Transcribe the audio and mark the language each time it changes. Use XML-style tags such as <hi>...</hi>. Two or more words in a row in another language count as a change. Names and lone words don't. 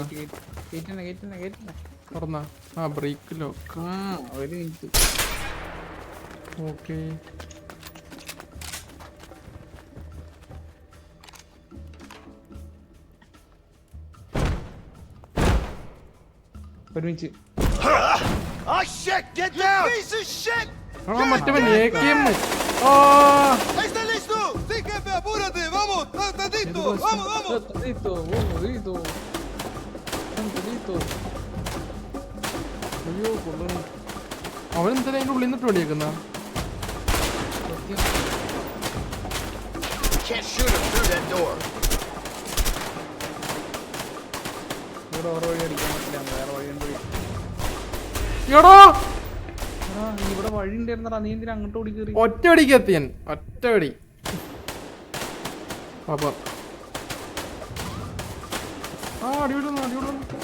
<ml>തുറന്നാ? ആ ബ്രേക്കിലോ? ഓക്കെ. ഒരുമിച്ച്</ml> <en>Oh shit! Get down! Piece of shit!</en> <ml>ആ മറ്റവൻ AKM. ആ</ml> <es>¿Está listo? Sí, jefe, apúrate, vamos, tantito, vamos.</es> <ml>അയ്യോ കൊള്ളണം. അവൻ എന്തിനാ അതിന്റെ ഉള്ളിൽ നിന്നിട്ട് വെടിയേക്കുന്ന?</ml> <en>Can't shoot him through that door.</en> <ml>ഇവിടെ ഓരോ വഴി അടിക്കാൻ പറ്റില്ല. വേറെ വഴി ഉണ്ട്. എടോ ഇവിടെ വഴി ഉണ്ടായിരുന്നടാ. നീ എന്തിനാ അങ്ങോട്ട് ഓടി കയറി? ഒറ്റ വെടിക്ക് എത്തിയൻ. ഒറ്റ വെടി. പാപ്പ ആ അടിപൊളി അടിപൊളി.</ml>